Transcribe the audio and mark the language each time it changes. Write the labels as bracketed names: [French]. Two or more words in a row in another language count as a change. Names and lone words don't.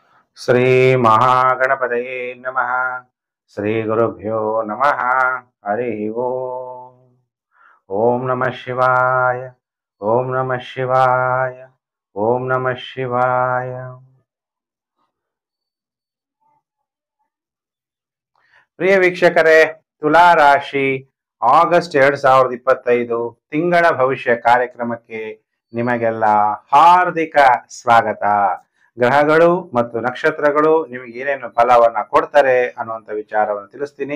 [Sanskrit] ಶ್ರೀ ಮಹಾಗಣಪತಯೇ ನಮಃ. ಶ್ರೀ ಗುರುಭ್ಯೋ ನಮಃ. ಹರಿ ಓಂ. ಓಂ ನಮಃ ಶಿವಾಯ. ಓಂ ನಮಃ ಶಿವಾಯ. ಓಂ ನಮಃ ಶಿವಾಯ. [Kannada] ಪ್ರಿಯ ವೀಕ್ಷಕರೇ, ತುಲಾ ರಾಶಿ ಆಗಸ್ಟ್ 2025 ತಿಂಗಳ ಭವಿಷ್ಯ ಕಾರ್ಯಕ್ರಮಕ್ಕೆ ನಿಮಗೆಲ್ಲ ಹಾರ್ದಿಕ ಸ್ವಾಗತ. ಗ್ರಹಗಳು ಮತ್ತು ನಕ್ಷತ್ರಗಳು ನಿಮಗೆ ಏನೇನು ಫಲವನ್ನ ಕೊಡ್ತಾರೆ ಅನ್ನುವಂಥ ವಿಚಾರವನ್ನು ತಿಳಿಸ್ತೀನಿ.